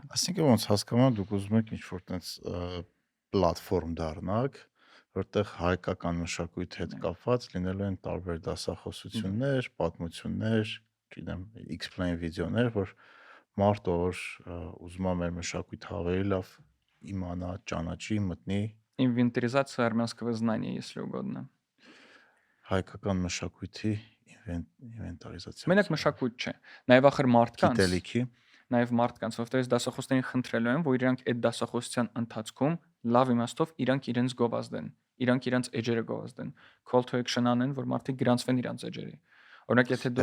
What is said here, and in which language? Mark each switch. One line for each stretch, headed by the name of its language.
Armenian: Այսինքն ոնց հասկանում եմ, դուք ուզում եք ինչ-որ տենց պլատֆորմ դառնաք, որտեղ հայկական մշակույթի հետ կապված լինելու են տարբեր դասախոսություններ, պատմություններ, չգիտեմ, explain վիդեոներ, որ մարդը որ ուզում է մեր մշակույթը ավելի լավ իմանա, ճանաչի, մտնի։
Russian: Инвентаризация армянского знания, если угодно.
Armenian: Հայկական մշակույթի ինվենտարիզացիա։ Մենակ մշակույթ չէ, նաև ախր մարդկանց, գիտելիքի, նաև մարդկանց, որովհետև դասախոսներին խնդրելու են, որ իրանք այդ դասախոսության ընթացքում լավ իմաստով իրանք իրենց գովազդեն, իրանք իրենց էջերը գովազդեն, call to action անեն, որ մարդիկ գրանցվեն իրենց էջերի։ Օրինակ, եթե դու